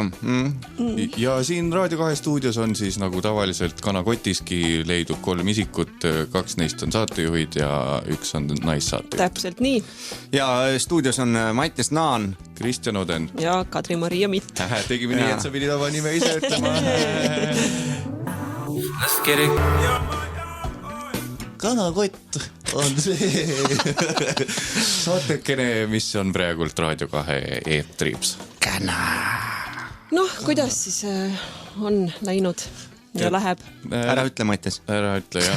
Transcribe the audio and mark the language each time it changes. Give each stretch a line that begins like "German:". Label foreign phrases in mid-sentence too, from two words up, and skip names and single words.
Estonian: Ja siin Raadio 2 stuudios on siis nagu tavaliselt Kanakotiski leidub 3 isikut, 2 neist on saatejuhid ja 1 on naissaatejuht. Täpselt nii. Ja stuudios on Mattias Naan, Kristjan Oden ja Kadri-Maria Mitt. Tegime nii, et sa pidid oma nime ise ütlema.
English: Let's get it.
Estonian: Kanakott on see saatekene, mis on praegult Raadio 2 eetrips. Noh, kuidas siis on läinud ja läheb? Ära ütle, Mattias. Ära ütle, jah.